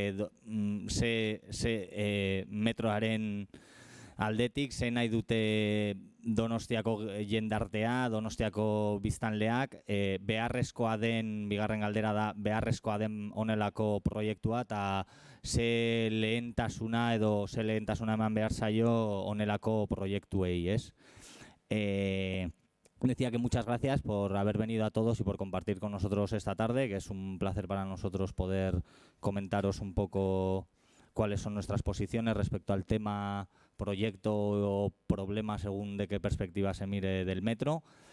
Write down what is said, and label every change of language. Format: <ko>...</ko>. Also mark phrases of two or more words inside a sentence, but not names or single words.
<eu>metroaren aldetik, ze nahi dute Donostiako jendartea, Donostiako biztanleak, beharrezkoa den, bigarren galdera da, beharrezkoa den honelako proiektua, eta ze lehentasuna eman behar zaio honelako proiektuei, ez?</eu> <es>Decía que muchas gracias por haber venido a todos y por compartir con nosotros esta tarde, que es un placer para nosotros poder comentaros un poco cuáles son nuestras posiciones respecto al tema, proyecto o problema según de qué perspectiva se mire del metro,</es>